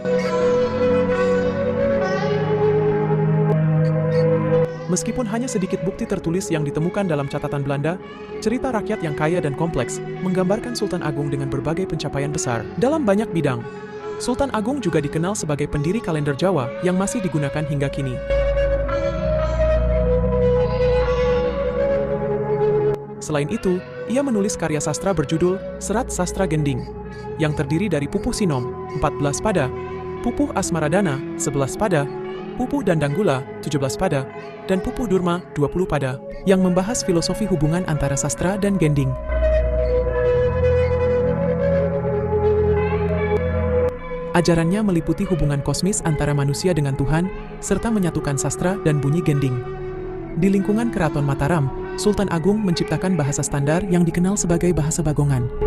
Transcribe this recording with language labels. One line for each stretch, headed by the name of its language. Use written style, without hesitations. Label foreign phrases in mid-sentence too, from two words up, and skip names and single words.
Indonesian: Meskipun hanya sedikit bukti tertulis yang ditemukan dalam catatan Belanda, cerita rakyat yang kaya dan kompleks menggambarkan Sultan Agung dengan berbagai pencapaian besar dalam banyak bidang. Sultan Agung juga dikenal sebagai pendiri kalender Jawa yang masih digunakan hingga kini. Selain itu, ia menulis karya sastra berjudul Serat Sastra Gending, yang terdiri dari Pupuh Sinom, 14 pada, Pupuh Asmaradana, 11 pada, Pupuh Dandanggula, 17 pada, dan Pupuh Durma, 20 pada, yang membahas filosofi hubungan antara sastra dan gending. Ajarannya meliputi hubungan kosmis antara manusia dengan Tuhan, serta menyatukan sastra dan bunyi gending. Di lingkungan Keraton Mataram, Sultan Agung menciptakan bahasa standar yang dikenal sebagai bahasa Bagongan.